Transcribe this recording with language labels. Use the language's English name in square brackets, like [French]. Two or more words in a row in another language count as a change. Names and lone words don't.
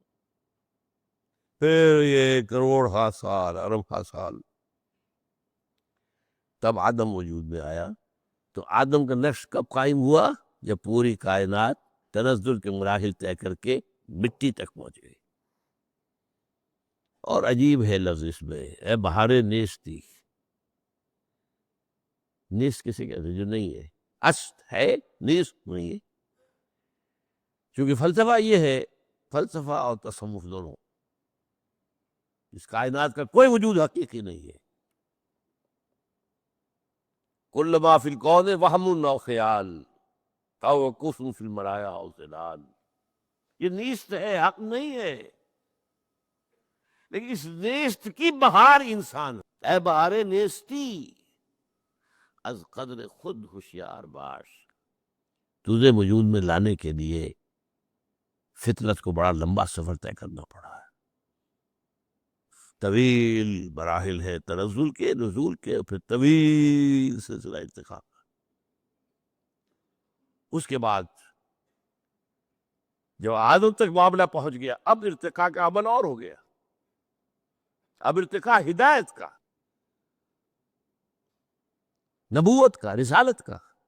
[Urdu] پھر یہ کروڑ ہا سال، ارب ہا سال، تب آدم وجود میں آیا، تو آدم کا نقش کب قائم ہوا؟ جب پوری کائنات تنزل کے مراحل طے کر کے مٹی تک پہنچ گئی۔ اور عجیب ہے لفظ اس میں، [Persian] اے بہار نیستی، [Urdu] نیست کسے کہتے ہیں جو نہیں ہے، است ہے، نیست نہیں ہے، کیونکہ فلسفہ یہ ہے، فلسفہ اور تصوف دونوں، اس کائنات کا کوئی وجود حقیقی نہیں ہے، [Arabic] کل ما فی الکون وہم و خیال، او کفر فی المرایا او ظلال، [Urdu] یہ نیست ہے، حق نہیں ہے، لیکن اس نیست کی بہار انسان [Persian] اے بہار نیستی از قدر خود ہوشیار باش، [Urdu] تجھے وجود میں لانے کے لیے فطرت کو بڑا لمبا سفر طے کرنا پڑا ہے، طویل مراحل ہے تنزل کے، نزول کے، پھر طویل سلسلہ ارتقاء کا۔ اس کے بعد جب آدم تک معاملہ پہنچ گیا، اب ارتقاء کا عمل اور ہو گیا، اب ارتقاء ہدایت کا، نبوت کا، رسالت کا۔